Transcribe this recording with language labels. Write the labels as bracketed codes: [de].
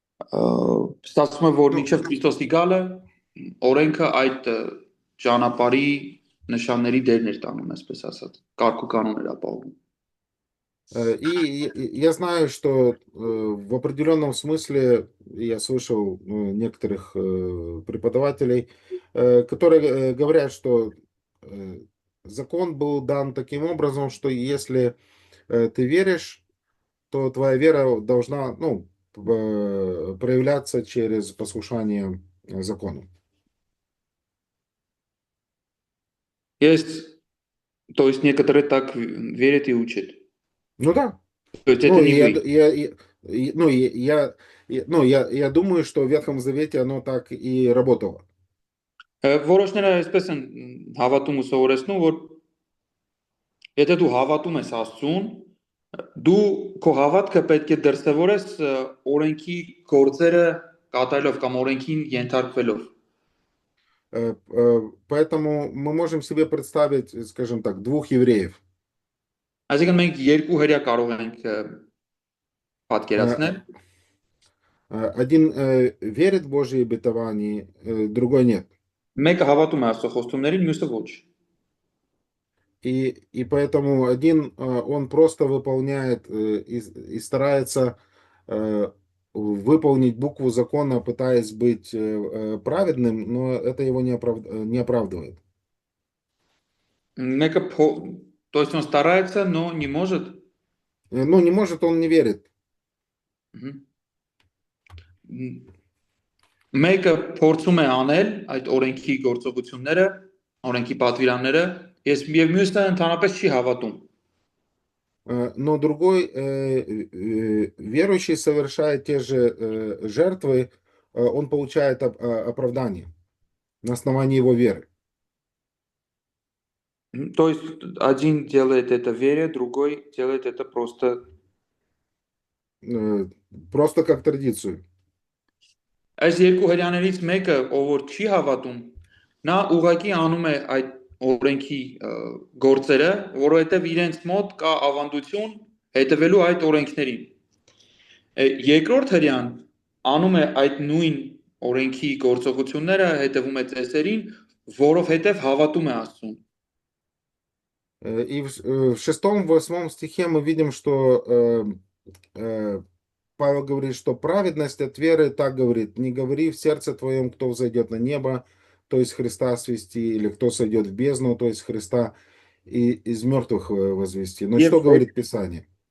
[hy] Ստացվում է, որ մինչև Քրիստոսի գալը օրենքը այդ ճանապարհի նշանների դերն էր տանում, այսպես ասած, կարգ ու կանոն էր ապահովում։ [ru] И я знаю, что в определенном смысле я слышал некоторых преподавателей, которые говорят, что закон был дан таким образом, что если ты веришь, то твоя вера должна, проявляться через послушание закону. То есть некоторые так верят и учат. Ну да. То есть это не вы. Я думаю, что в Ветхом Завете оно так и работало. [hy] Որոշները այսպես են հավատում ու սովորեցնում, որ եթե դու հավատում ես Աստծուն, դու քո հավատքը պետք է դրսևորես օրենքի գործերը կատարելով կամ օրենքին ենթարկվելով։ [ru] Поэтому мы можем себе представить, скажем так, двух евреев. [hy] Այսինքն մենք երկու հրեա կարող ենք պատկերացնել։ [ru] Один верит в Божьи обетования, другой нет. [hy] Մեկը հավատում է Աստծո խոստումներին, մյուսը ոչ։ [ru] И поэтому один, он просто выполняет и старается выполнить букву закона, пытаясь быть праведным, но это его не оправдывает. То есть он старается, но не может. Не может, он не верит. [hy] Մեկը փորձում է անել այդ օրենքի գործողությունները, օրենքի պատվիրանները, եւ մյուսը ընդհանրապես չի հավատում։ [ru] Но другой верующий совершает те же жертвы, он получает оправдание на основании его веры. То есть один делает это вере, другой делает это просто как традицию. [hy] Այս երկու հрьяաներից մեկը, ով որ չի հավատում, նա ուղղակի անում է այդ օրենքի գործերը, որովհետև իրենց մոտ կա ավանդություն հետևելու այդ օրենքներին։ Երկրորդ հрьяան անում է այդ нույն օրենքի գործողությունները, հետևում է ծեսերին, որովհետև հավատում է Աստծուն։ [ru] И в 6-8 стихе мы видим, что Павел говорит, что праведность от веры так говорит: не говори в сердце твоем, кто взойдет на небо, то есть Христа свести, или кто сойдет в бездну, то есть Христа из мертвых возвести. Но что говорит Писание?